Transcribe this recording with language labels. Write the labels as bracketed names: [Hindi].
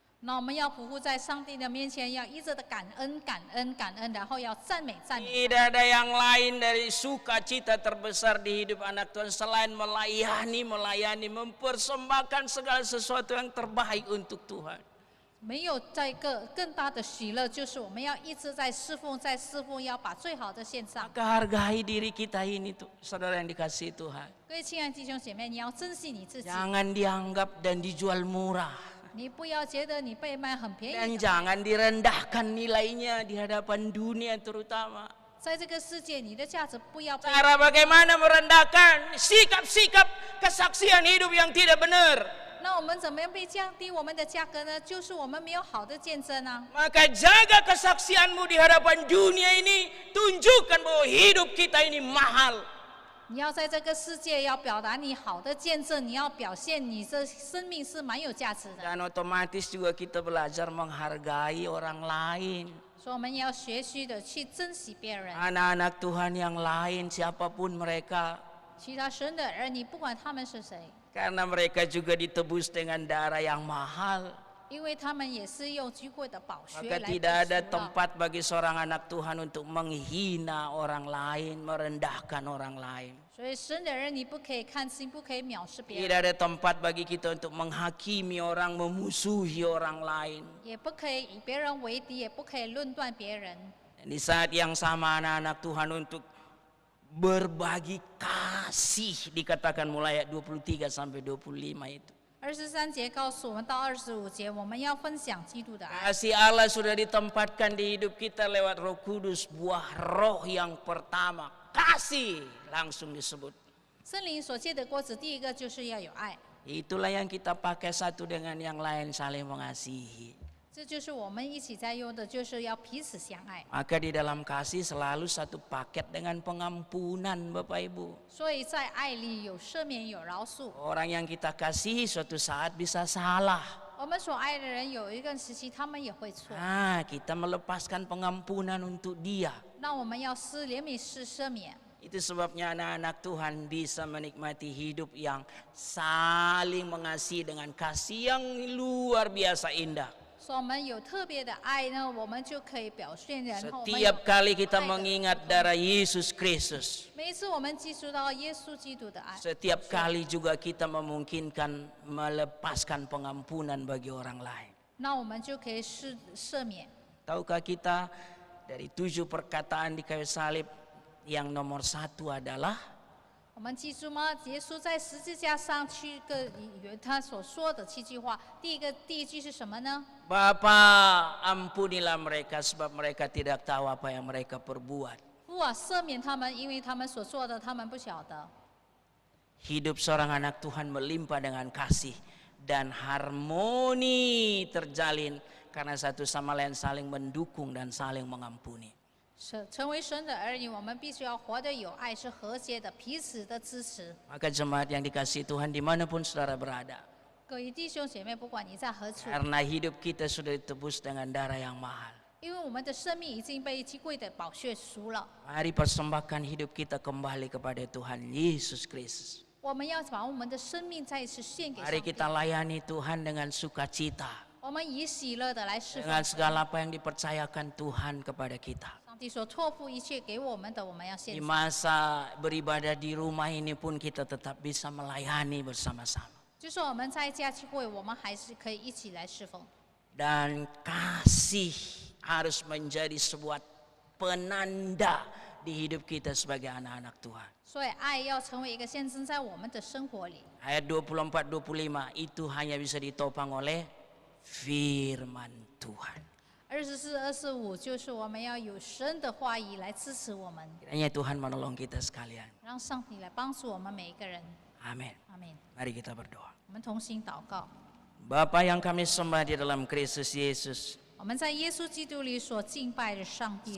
[Chinese] 那我们要匍匐在上帝的面前，要一直的感恩、感恩、感恩，然后要赞美、赞美。 [Indonesian] Tidak ada yang lain dari sukacita terbesar di hidup anak Tuhan selain melayani, mempersembahkan segala sesuatu yang terbaik untuk Tuhan. [Chinese] 没有再更大的喜乐，就是我们要一直在侍奉，要把最好的献上。 [Indonesian] Maka hargai diri kita ini tuh, saudara yang dikasihi Tuhan. [Chinese] 各位亲爱的弟兄姐妹，你要珍惜你自己， [Indonesian] Jangan dianggap dan dijual murah. [Chinese] 你不要觉得你被卖很便 [Indonesian] Dan [Chinese] 宜的。 [Indonesian] jangan direndahkan nilainya di hadapan dunia terutama. [Chinese] 在这个世界，你的价值不要被 [Indonesian] Cara bagaimana merendahkan sikap-sikap kesaksian hidup yang tidak benar. [Chinese] 那我们怎么样被降低我们的价格呢？就是我们没有好的见证啊。 [Indonesian] Maka jaga kesaksianmu di hadapan dunia ini. Tunjukkan bahwa hidup kita ini mahal. [Chinese] 你要在这个世界要表达你好的见证，你要表现你这生命是蛮有价值的。 [Indonesian] Dan otomatis juga kita belajar menghargai orang lain. [Chinese] 所以我们也要学习的去珍惜别人。 [Indonesian] Anak-anak Tuhan yang lain siapapun mereka. [Chinese] 其他神的儿女，不管他们是谁， [Indonesian] Karena mereka juga ditebus dengan darah yang mahal. [Chinese] 因为他们也是用居贵的宝血 [Indonesian] Maka [Chinese] 来 [Indonesian] tidak ada [Chinese] 赎了。 [Indonesian] tempat bagi seorang anak Tuhan untuk menghina orang lain, merendahkan orang lain. [Chinese] 所以神的儿女不可以看轻，不可以藐视别 [Indonesian] Tidak [Chinese] 人， [Indonesian] ada tempat bagi kita untuk menghakimi orang, memusuhi orang lain. [Chinese] 也不可以以别人为敌，也不可以论断别人。 [Indonesian] Dan di saat yang sama anak-anak Tuhan untuk berbagi kasih, dikatakan mulai ayat 23 sampai 25 itu. [Chinese] 23节告诉我们到25节，我们要分享基督的爱。 [Indonesian] Kasih Allah sudah ditempatkan di hidup kita lewat Roh Kudus, buah roh yang pertama. Kasih langsung disebut. [Chinese] 圣灵所结的果子，第一个就是要有爱， [Indonesian] Itulah yang kita pakai satu dengan yang lain, saling mengasihi. [Chinese] 这就是我们一起在用的，就是要彼此相爱。 [Indonesian] Maka di dalam kasih selalu satu paket dengan pengampunan, Bapak Ibu. [Chinese] 所以在爱里有赦免，有饶恕。 [Indonesian] Orang yang kita kasihi suatu saat bisa salah. [Chinese] 我们所爱的人有一个时期，他们也会错。 [Indonesian] Kita melepaskan pengampunan untuk dia. [Chinese] 那我们要施怜悯，施赦免。 [Indonesian] Itu sebabnya anak-anak Tuhan bisa menikmati hidup yang saling mengasihi dengan kasih yang luar biasa indah. [Chinese] 所以我们有特别的爱呢，我们就可以表现。然后我们有 [Indonesian] Setiap kali kita [Chinese] 爱的 [Indonesian] mengingat darah Yesus Kristus, [Chinese] 每一次我们记述到耶稣基督的爱， [Indonesian] setiap kali juga kita memungkinkan melepaskan pengampunan bagi orang lain. [Chinese] 那我们就可以赦免。 [Indonesian] Tahukah kita dari 7 perkataan di kayu salib yang nomor 1 adalah [Chinese] 我们记住吗？耶稣在十字架上去他所说的7句话，第一句是什么呢？ [Indonesian] Bapa, ampunilah mereka sebab mereka tidak tahu apa yang mereka perbuat. [Chinese] 父啊，赦免他们，因为他们所做的，他们不晓得。 [Indonesian] Hidup seorang anak Tuhan melimpah dengan kasih dan harmoni terjalin karena satu sama lain saling mendukung dan saling mengampuni. [Chinese] 成为神的儿女，我们必须要活得有爱，是和谐的，彼此的支持。 [Indonesian] Maka jemaat yang dikasihi Tuhan dimanapun saudara berada, [Chinese] 各位弟兄姐妹，不管你在何处， [Indonesian] karena hidup kita sudah ditebus dengan darah yang mahal. [Chinese] 因为我们的生命已经被基贵的宝血赎了， [Indonesian] Mari persembahkan hidup kita kembali kepada Tuhan Yesus Kristus. [Chinese] 我们要把我们的生命再一次献给上 [Indonesian] Mari [Chinese] 帝。 [Indonesian] kita layani Tuhan dengan sukacita, [Chinese] 我们以喜乐的来侍奉 [Indonesian] dengan segala apa yang dipercayakan Tuhan kepada kita. [Chinese] 上帝所托付一切给我们的，我们要献 [Indonesian] Di [Chinese] 上。 [Indonesian] masa beribadah di rumah ini pun kita tetap bisa melayani bersama-sama. [Chinese] 就算我们在家聚会，我们还是可以一起来侍奉。 [Indonesian] Dan kasih harus menjadi sebuah penanda di hidup kita sebagai anak-anak Tuhan. [Chinese] 所以爱要成为一个象征在我们的生活里。 [Indonesian] Ayat 24-25 itu hanya bisa ditopang oleh firman Tuhan. [Chinese] 24、25就是我们要有神的话语来支持我们， [Indonesian] Kiranya Tuhan menolong kita sekalian. [Chinese] 让上帝来帮助我们每一个人。 [Indonesian] Amin. [Chinese] 阿门。 [Indonesian] Mari kita berdoa. [Chinese] 我们同心祷告。 [Indonesian] Bapa yang kami sembah di dalam Kristus Yesus, [Chinese] 我们在耶稣基督里所敬拜的上帝，